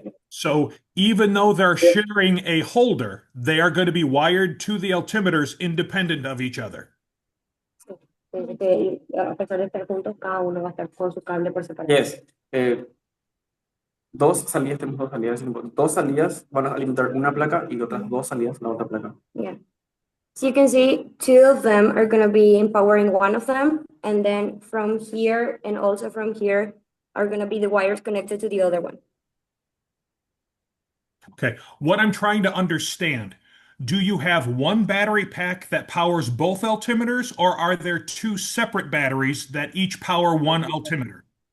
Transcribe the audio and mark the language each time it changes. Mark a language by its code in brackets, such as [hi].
[en] So even though they're sharing a holder, they are going to be wired to the altimeters independent of each other. [es] A pesar de estar juntos, cada uno va a estar con su cable por separado. [en] Yes. [es] Tenemos dos salidas van a alimentar una placa y otras dos salidas la otra placa. [en] Yeah. So you can see two of them are going to be empowering one of them, and then from here and also from here are going to be the wires connected to the other one. Okay, what I'm trying to understand, do you have one battery pack that powers both altimeters, or are there two separate batteries that each power one altimeter?